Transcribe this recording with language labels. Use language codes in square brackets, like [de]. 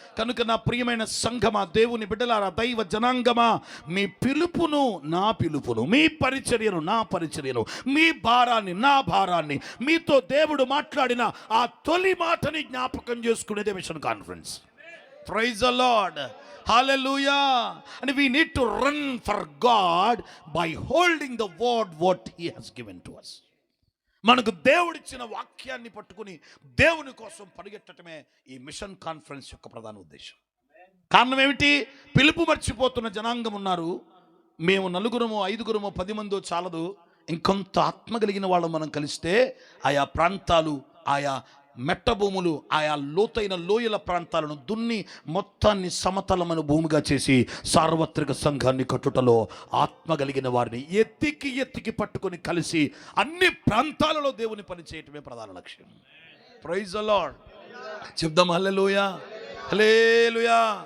[te] కనుక నా ప్రియమైన సంఘమా, దేవుని బిడ్డలారా, దైవ జనాంగమా, మీ పిలుపును నా పిలుపును, మీ పరిచర్యను నా పరిచర్యను, మీ భారాన్ని నా భారాన్ని, మీతో దేవుడు మాట్లాడిన ఆ తొలి మాటని జ్ఞాపకం చేసుకునేదే machine conference. [en] Praise the Lord. Hallelujah. And we need to run for God by holding the word what he has given to us. [te] మనకు దేవుడిచ్చిన వాక్యాన్ని పట్టుకుని దేవుని కోసం పరిగెత్తటమే ఈ మిషన్ కాన్ఫరెన్స్ యొక్క ప్రధాన ఉద్దేశం. కారణం ఏమిటి? పిలుపు మర్చిపోతున్న జనాంగం ఉన్నారు. మేము 4, 5, 10 మందో చాలదు. ఇంకొంత ఆత్మ కలిగిన వాళ్ళం మనం కలిస్తే ఆయా ప్రాంతాలు, ఆయా మెట్ట భూములు, ఆయా లోతైన లోయల ప్రాంతాలను దున్ని మొత్తాన్ని సమతలమైన భూమిగా చేసి సార్వత్రిక సంఘాన్ని కట్టుటలో ఆత్మ కలిగిన వారిని ఎత్తికి పట్టుకొని కలిసి అన్ని ప్రాంతాలలో దేవుని పని చేయటమే ప్రధాన లక్ష్యం. [en] Praise the Lord. [te] చెప్దాం హల్లెలూయా. హల్లెలూయా.